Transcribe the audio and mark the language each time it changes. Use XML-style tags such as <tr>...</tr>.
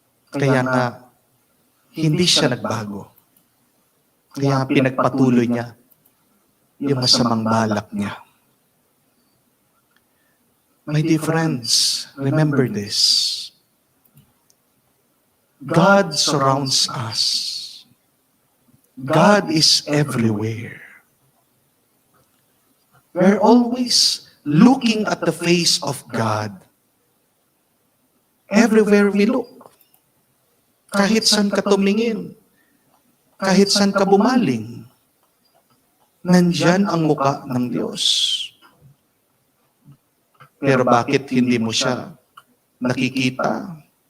<tl>Kaya nga hindi siya nagbago. Kaya pinagpatuloy niya yung masamang balak niya.</tl> <en>My dear friends, remember this. God surrounds us. God is everywhere. We're always looking at the face of God. Everywhere we look.</en> <tl>Kahit saan ka tumingin, kahit saan ka bumaling, nandyan ang muka ng Diyos. Pero bakit hindi mo siya nakikita?</tl>